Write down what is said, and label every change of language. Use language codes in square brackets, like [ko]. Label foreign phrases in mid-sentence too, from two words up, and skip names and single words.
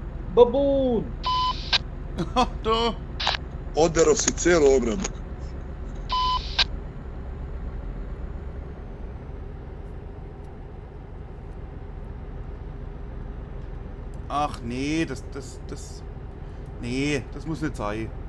[hr] Baboon! Da. Oderao si cijelu ogradu. [de] Ach nee, nee, das muss nicht sein.